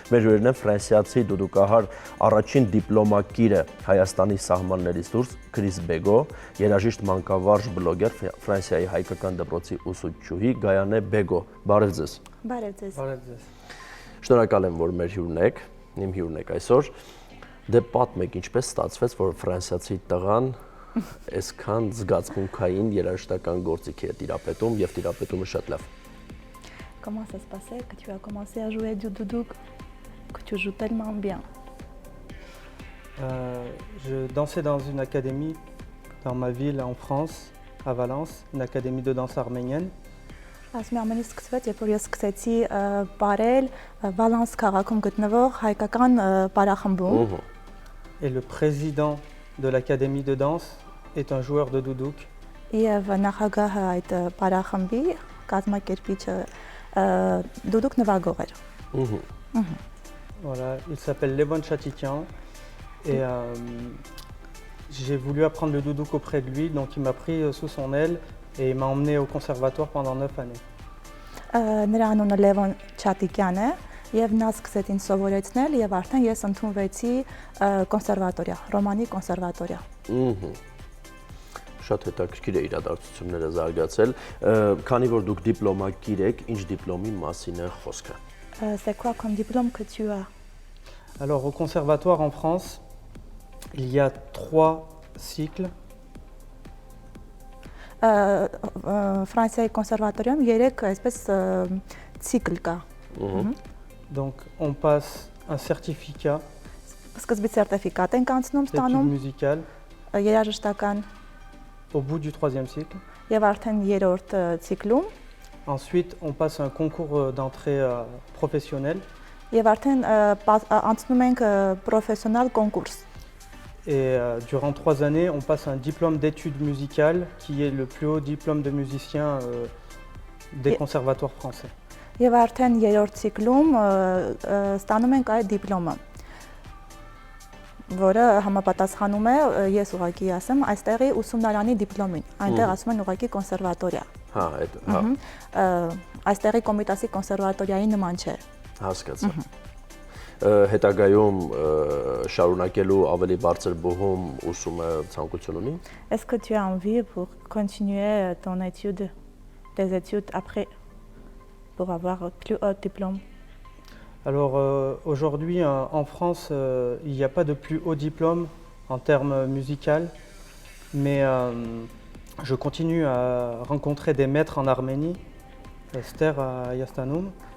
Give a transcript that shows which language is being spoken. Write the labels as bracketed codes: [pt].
[hy] Մեր հյուրերն են ֆրանսիացի դուդուկահար առաջին դիպլոմակիրը Հայաստանի սահմաններից դուրս Քրիս Բեգո, երաժիշտ մանկավարժ բլոգեր Ֆրանսիայի հայկական դպրոցի ուսուցչուհի Գայանե Բեգո։ Բարև ձեզ։ Բարև ձեզ։ Բարև ձեզ։ Շնորհակալ եմ, որ մեր հյուրն եք, իմ հյուրն եք այսօր։ Դե պատմեք, ինչպես ստացվեց, որ ֆրանսիացի տղան այսքան զգացմունքային երաժշտական գործիքի է տիրապետում եւ տիրապետումը շատ լավ։ [fr] Comment ça se passait que tu as commencé à jouer du doudouk, que tu joues tellement bien? Je dansais dans une académie dans ma ville en France, à Valence, une académie de danse arménienne. [hy] Ասում եմ ամենից սկսվեց, երբ որ ես սկսեցի պարել Վալանս քաղաքում գտնվող հայկական պարախմբում։ [fr] Et le président de l'académie de danse est un joueur de doudouk. [hy] Եվ նախագահը այդ պարախմբի կազմակերպիչը դուդուկ նվագող էր։ [fr] Voilà, il s'appelle Levon Chatikian. Et j'ai voulu apprendre le doudouk auprès de lui, donc il m'a pris sous son aile et il m'a emmené au conservatoire pendant 9 années. [hy] Նրա անունը Լևոն Չատիկյան է եւ նա սկսեց ինձ սովորեցնել եւ արդեն ես ընդունվեցի կոնսերվատորիա, Ռոմանի կոնսերվատորիա։ Շատ հետաքրքիր է իրադարձությունները զարգացել, քանի որ դուք դիպլոմակիր եք, ինչ դիպլոմի մասին է խոսքը։ [fr] C'est quoi comme diplôme que tu as? Alors au conservatoire en France, il y a 3 cycles. [hy] Ֆրանսիայի կոնսերվատորիայում 3 այսպես ցիկլ կա։ [fr] Donc on passe un certificat [hy] Սկզբից սերտիֆիկատ ենք անցնում, [fr] d'études [hy] ստանում [fr] musicales [hy] երաժշտական [fr] au bout du 3e cycle. [hy] եւ արդեն 3-րդ ցիկլում [fr] Ensuite, on passe un concours d'entrée professionnel. [hy] եւ արդեն անցնում ենք պրոֆեսիոնալ կոնկուրս։ [fr] Et durant 3 années, on passe un diplôme d'études musicales qui est le plus haut diplôme de musicien des conservatoires français. [hy] Եվ արդեն 3-րդ ցիկլում ստանում ենք այդ դիպլոմը, որը համապատասխանում է, ես ուղղակի ասեմ, այստեղի ուսումնարանի դիպլոմին, այնտեղ ասում են ուղղակի կոնսերվատորիա։ Հա, այդ հա։ Այստեղի Կոմիտասի կոնսերվատորիայի նման չէ։ Հասկացա։ Հետագայում շարունակելու ավելի բարձր բուհում ուսումը ցանկություն ունի։ [fr] Est-ce que tu as envie pour continuer ton étude, tes études après, pour avoir un plus haut diplôme? Alors aujourd'hui en France, il n'y a pas de plus haut diplôme en termes musical, mais je continue à rencontrer des maîtres en Arménie, [hy] Esther à Yastanum.